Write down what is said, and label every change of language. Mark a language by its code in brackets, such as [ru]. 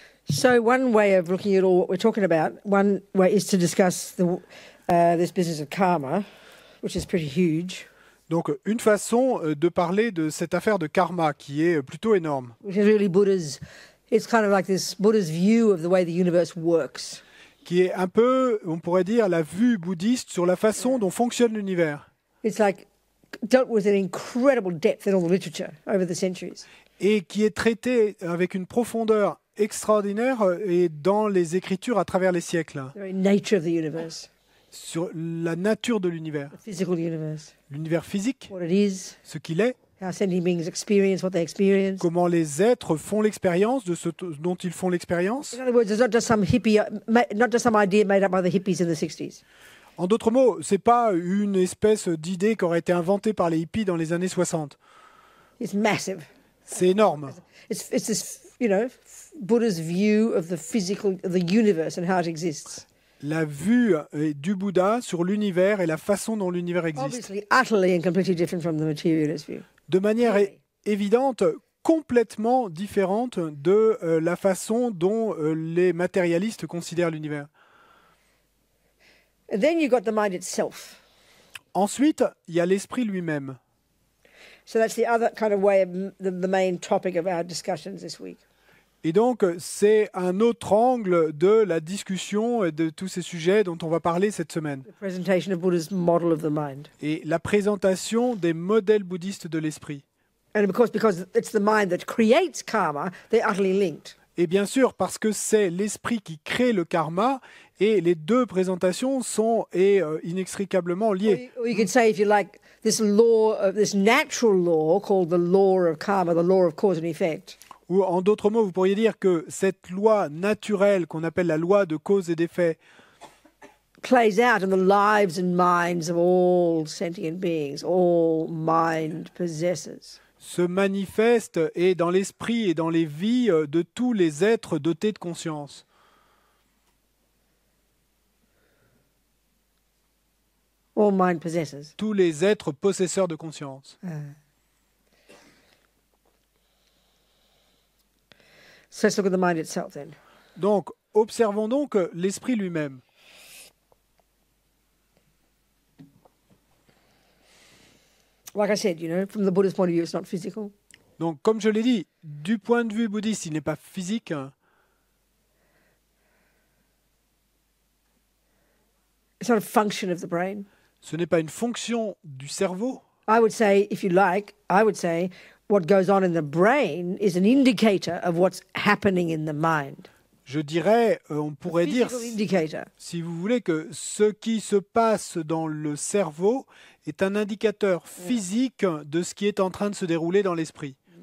[en] So one way of looking at all what we're talking about, one way is to discuss this business of karma, which is pretty huge. [fr] Donc, une façon de parler de cette affaire de karma qui est plutôt énorme. [en] Which is really it's kind of like this Buddha's view of the way the universe works. [fr] Qui est un peu, on pourrait dire, la vue bouddhiste sur la façon dont fonctionne l'univers. [en] It's like dealt with in incredible depth in all the literature over the centuries. [fr] Et qui est traité avec une profondeur extraordinaire et dans les écritures à travers les siècles. [en] The very nature of the universe. [fr] Sur la nature de l'univers. [en] The physical universe. [fr] L'univers physique. [en] What it is. [fr] Ce qu'il est. [en] How sentient beings experience what they experience. [fr] Comment les êtres font l'expérience de ce dont ils font l'expérience. [en] In other words, it's not just some idea made up by the hippies in the 60s. [fr] En d'autres mots, c'est pas une espèce d'idée qui aurait été inventée par les hippies dans les années 60. [en] It's massive. [fr] C'est énorme. [en] It's this, Buddha's view of the universe and how it exists. [fr] La vue du Bouddha sur l'univers et la façon dont l'univers existe. [en] Obviously, utterly and completely different from the materialist view. [fr] De manière évidente, complètement différente de la façon dont les matérialistes considèrent l'univers. [en] And then you've got the mind itself. [fr] Ensuite, il y a l'esprit lui-même. [en] So that's the other kind of way of the main topic of our discussions this week. [fr] Et donc, c'est un autre angle de la discussion et de tous ces sujets dont on va parler cette semaine. [en] The presentation of Buddha's model of the mind. [fr] Et la présentation des modèles bouddhistes de l'esprit. [en] And of course, because it's the mind that creates karma, they're utterly linked. [fr] Et bien sûr, parce que c'est l'esprit qui crée le karma, et les deux présentations sont inextricablement liées. [en] Or you could say, if you like, this natural law called the law of karma, the law of cause and effect. [fr] Ou en d'autres mots, vous pourriez dire que cette loi naturelle qu'on appelle la loi de cause et d'effet [en] plays out in the lives and minds of all sentient beings, all mind possessors. [fr] Se manifeste et dans l'esprit et dans les vies de tous les êtres dotés de conscience. [en] All mind possessors. [fr] Tous les êtres possesseurs de conscience. [en] So let's look at the mind itself then. [fr] Donc, observons donc l'esprit lui-même. [en] Like I said, from the Buddhist point of view, it's not physical. [fr] Donc, comme je l'ai dit, du point de vue bouddhiste, il n'est pas physique. [en] It's not a function of the brain. [fr] Ce n'est pas une fonction du cerveau. [en] I would say, if you like, what goes on in the brain is an indicator of what's happening in the mind. [fr] Je dirais, on pourrait dire, [en] indicator. [fr] Si vous voulez, que ce qui se passe dans le cerveau est un indicateur physique de ce qui est en train de se dérouler dans l'esprit.